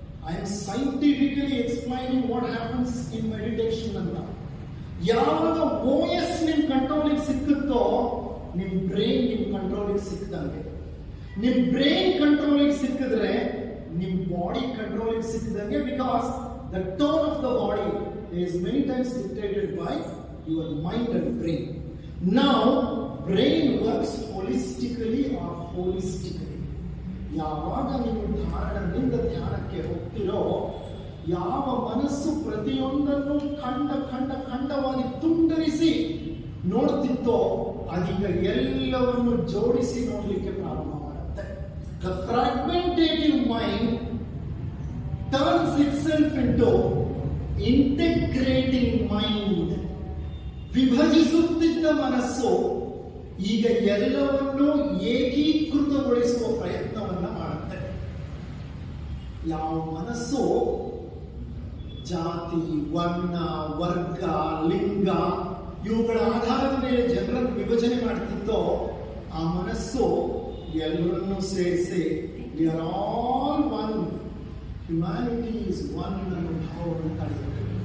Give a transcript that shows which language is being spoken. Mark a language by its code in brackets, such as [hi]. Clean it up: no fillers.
[en] I am scientifically explaining what happens in meditation ಅಂತ. [kn] ಯಾವಾಗ OS ನಿಮ್ ಕಂಟ್ರೋಲಿಗೆ ಸಿಕ್ಕುತ್ತೋ, ನಿಮ್ ಬ್ರೈನ್ ನಿಮ್ ಕಂಟ್ರೋಲಿಗೆ ಸಿಕ್ಕದಂಗೆ. ನಿಮ್ ಬ್ರೈನ್ ಕಂಟ್ರೋಲಿಗೆ ಸಿಕ್ಕಿದ್ರೆ ನಿಮ್ body ಕಂಟ್ರೋಲಿಗೆ ಸಿಕ್ಕದಂಗೆ. [en] Because the tone of the body is many times dictated by your mind and brain. Now, brain works holistically or holistically. [kn] ಯಾವಾಗ ನೀವು ಧಾರಣದಿಂದ ಧ್ಯಾನಕ್ಕೆ ಹೋಗ್ತಿರೋ, ಯಾವ ಮನಸ್ಸು ಪ್ರತಿಯೊಂದನ್ನು ಖಂಡವಾಗಿ ತುಂಡರಿಸಿ ನೋಡ್ತಿತ್ತೋ, ಅದೀಗ ಎಲ್ಲವನ್ನು ಜೋಡಿಸಿ ನೋಡ್ಲಿಕ್ಕೆ ಪ್ರಾರಂಭ ಮಾಡುತ್ತೆ. [en] The fragmentative mind turns itself into integrating mind. [kn] ವಿಭಜಿಸುತ್ತಿದ್ದ ಮನಸ್ಸು ಈಗ ಎಲ್ಲವನ್ನೂ ಏಕೀಕೃತಗೊಳಿಸುವ ಪ್ರಯತ್ನವನ್ನ ಮಾಡುತ್ತೆ. ಯಾವ ಮನಸ್ಸು ಜಾತಿ, ವರ್ಣ, ವರ್ಗ, ಲಿಂಗ ಇವುಗಳ ಆಧಾರದ ಮೇಲೆ ಜನರನ್ನು ವಿಭಜನೆ ಮಾಡ್ತಿತ್ತೋ, ಆ ಮನಸ್ಸು ಎಲ್ಲರನ್ನೂ ಸೇರಿಸಿ [en] we are all one, humanity is one [kn] ಅನ್ನೋ ಭಾವವನ್ನು ತಡೆಯುತ್ತೆ.